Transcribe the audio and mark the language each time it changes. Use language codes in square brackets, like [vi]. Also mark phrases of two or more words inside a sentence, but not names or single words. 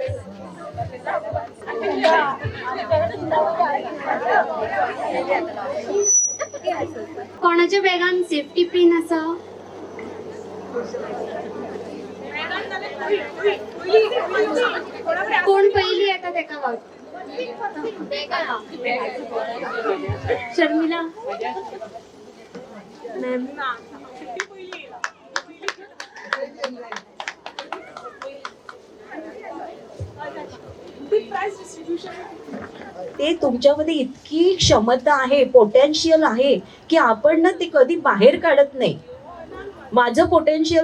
[kok] कोणाच्या बॅगान [en] safety pin [kok] आसा कोण पयली येता तेका गावता शर्मिला मॅम [mr] ते तुमच्यामध्ये इतकी क्षमता आहे पोटेन्शियल आहे की आपण ना ते कधी बाहेर काढत नाही माझं पोटेन्शियल